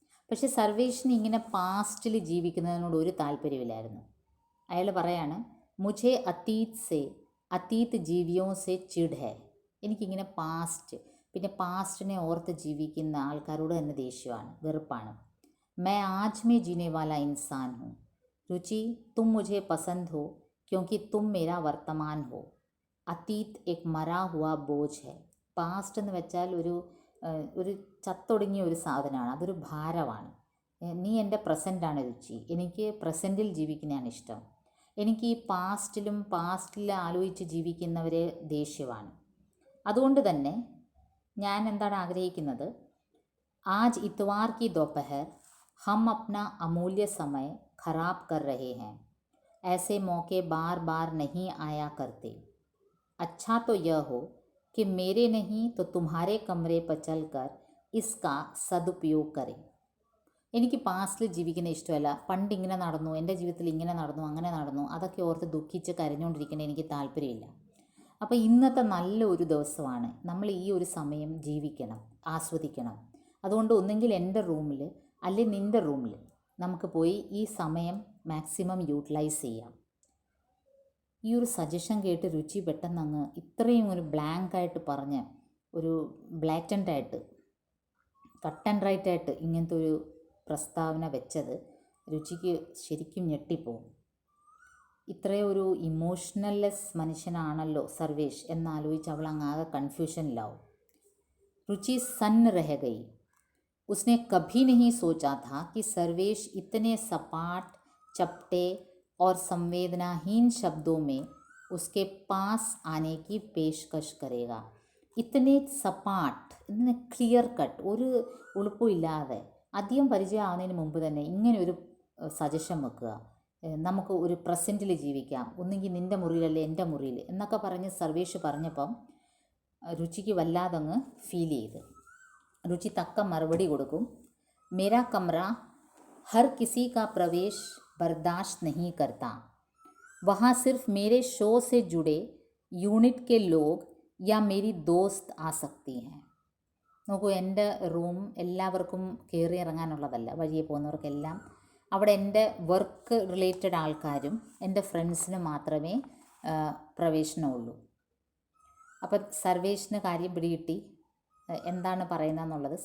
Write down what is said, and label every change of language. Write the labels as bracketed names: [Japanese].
[Malayalam] പക്ഷെ സർവേഷിന് ഇങ്ങനെ പാസ്റ്റിൽ ജീവിക്കുന്നതിനോട് ഒരു താല്പര്യമില്ലായിരുന്നു. അയാൾ പറയാണ്, [Hindi] മുझे അതീത് ജീവിയോ സെ ചിഡ് ഹെ. [Malayalam] എനിക്കിങ്ങനെ പിന്നെ പാസ്റ്റിനെ ഓർത്ത് ജീവിക്കുന്ന ആൾക്കാരോട് തന്നെ ദേഷ്യമാണ്, വെറുപ്പാണ്. [Hindi] मैं आज में जीने वाला इंसान हूँ. रुचि, तुम मुझे पसंद हो क्योंकि तुम मेरा वर्तमान हो. [Malayalam] അതീത് [Hindi] एक मरा हुआ बोझ है. [Malayalam] പാസ്റ്റ് എന്ന് വെച്ചാൽ ഒരു ചത്തൊടുങ്ങിയ ഒരു സാധനമാണ്, അതൊരു ഭാരമാണ്. നീ എൻ്റെ പ്രസൻറ്റാണ് രുചി. എനിക്ക് പ്രസൻറ്റിൽ ജീവിക്കുന്നതാണ് ഇഷ്ടം. എനിക്ക് ഈ പാസ്റ്റിൽ ആലോചിച്ച് ജീവിക്കുന്നവരെ ദേഷ്യമാണ്. അതുകൊണ്ട് തന്നെ ഞാൻ എന്താണ് ആഗ്രഹിക്കുന്നത്, [Hindi] आज इतवार की दोपहर हम अपना अमूल्य समय खराब कर रहे हैं. ऐसे मौके बार बार नहीं आया करते. अच्छा तो यह हो कि मेरे नहीं तो तुम्हारे कमरे पर चलकर इसका സദുപയോഗ करें. [Malayalam] എനിക്ക് പാസ്റ്റിൽ ജീവിക്കുന്ന ഇഷ്ടമല്ല. പണ്ട് ഇങ്ങനെ നടന്നു, എൻ്റെ ജീവിതത്തിൽ ഇങ്ങനെ നടന്നു, അങ്ങനെ നടന്നു, അതൊക്കെ ഓർത്ത് ദുഃഖിച്ച് കരഞ്ഞുകൊണ്ടിരിക്കേണ്ട എനിക്ക് താല്പര്യമില്ല. അപ്പോൾ ഇന്നത്തെ നല്ല ഒരു ദിവസമാണ്, നമ്മൾ ഈ ഒരു സമയം ജീവിക്കണം, ആസ്വദിക്കണം. അതുകൊണ്ട് ഒന്നെങ്കിൽ എൻ്റെ റൂമിൽ അല്ലെങ്കിൽ നിൻ്റെ റൂമിൽ നമുക്ക് പോയി ഈ സമയം മാക്സിമം യൂട്ടിലൈസ് ചെയ്യാം. ഈ ഒരു സജഷൻ കേട്ട് രുചി പെട്ടെന്ന് അങ്ങ് ഇത്രയും ഒരു ബ്ലാങ്കായിട്ട് പറഞ്ഞ് ഒരു ബ്ലാറ്റൻ്റായിട്ട് കട്ട് ആൻഡ് റൈറ്റായിട്ട് ഇങ്ങനത്തെ ഒരു പ്രസ്താവന വെച്ചത് രുചിക്ക് ശരിക്കും ഞെട്ടിപ്പോവും. ഇത്രയും ഒരു ഇമോഷണൽലെസ് മനുഷ്യനാണല്ലോ സർവേഷ് എന്നാലോചിച്ച് അവൾ അങ്ങാകെ കൺഫ്യൂഷനിലാവും. [Hindi] रुचि सन्न रह गई. उसने कभी नहीं सोचा था कि सर्वेश इतने सपाट, चपटे और संवेदनाहीन शब्दों में उसके पास आने की पेशकश करेगा. ഇത്തനെ സപ്പാട്ട്, ഇങ്ങനെ ക്ലിയർ കട്ട്, ഒരു ഉളുപ്പുമില്ലാതെ അധികം പരിചയമാവുന്നതിന് മുമ്പ് തന്നെ ഇങ്ങനെ ഒരു സജഷൻ വെക്കുക, നമുക്ക് ഒരു പ്രസൻറ്റിൽ ജീവിക്കാം, ഒന്നെങ്കിൽ നിൻ്റെ മുറിയിലല്ലേ എൻ്റെ മുറിയിൽ എന്നൊക്കെ പറഞ്ഞ് സർവേഷ് പറഞ്ഞപ്പം രുചിക്ക് വല്ലാതങ്ങ് ഫീൽ ചെയ്ത്. രുചി തക്ക മറുപടി കൊടുക്കും. मेरा कमरा हर किसी का प्रवेश बर्दाश्त नहीं करता. वहाँ सिर्फ मेरे शो से जुड़े യൂണിറ്റ് के लोग या मेरी दोस्त आ सकती हैं. [Malayalam] നോക്കൂ, എൻ്റെ റൂം എല്ലാവർക്കും കയറി ഇറങ്ങാനുള്ളതല്ല, വഴിയെ പോകുന്നവർക്കെല്ലാം. അവിടെ എൻ്റെ വർക്ക് റിലേറ്റഡ് ആൾക്കാരും എൻ്റെ ഫ്രണ്ട്സിന് മാത്രമേ പ്രവേശനമുള്ളൂ. അപ്പം സർവേഷിന് കാര്യം പിടികിട്ടി, എന്താണ് പറയുന്നതെന്നുള്ളത്.